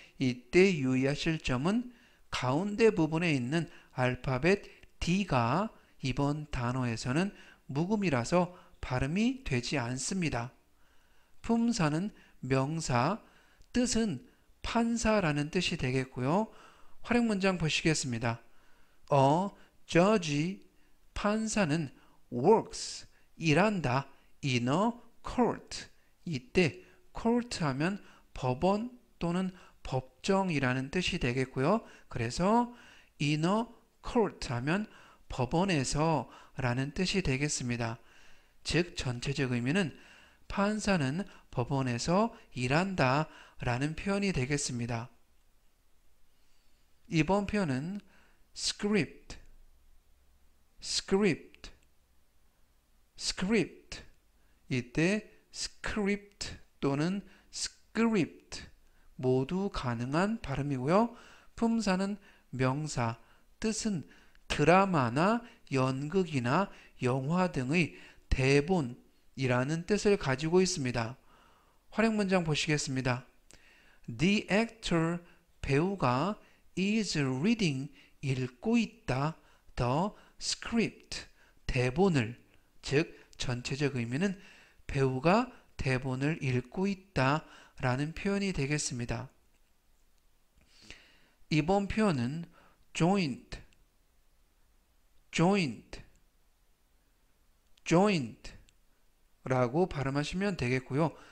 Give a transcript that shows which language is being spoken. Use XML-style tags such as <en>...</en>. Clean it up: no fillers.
<ko>이때 유의하실 점은 가운데 부분에 있는 알파벳 D가 이번 단어에서는 묵음이라서 발음이 되지 않습니다. 품사는 명사, 뜻은 판사라는 뜻이 되겠고요. 활용 문장 보시겠습니다.</ko> <en>A judge,</en> <ko>판사는</ko> <en>works,</en> <ko>일한다,</ko> <en>in a court.</en> <ko>이때 court 하면 법원 또는 법정이라는 뜻이 되겠고요. 그래서</ko> <en>in a court</en> <ko>하면 법원에서 라는 뜻이 되겠습니다. 즉 전체적 의미는 판사는 법원에서 일한다 라는 표현이 되겠습니다. 이번 표현은 script, script, script. 이때 script 또는 script 모두 가능한 발음이고요. 품사는 명사, 뜻은 드라마나 연극이나 영화 등의 대본이라는 뜻을 가지고 있습니다. 활용 문장 보시겠습니다.</ko> <en>The actor,</en> <ko>배우가</ko> <en>is reading,</en> <ko>읽고 있다.</ko> <en>The script,</en> <ko>대본을. 즉 전체적 의미는 배우가 대본을 읽고 있다 라는 표현이 되겠습니다. 이번 표현은 joint, joint, joint 라고 발음하시면 되겠고요.</ko>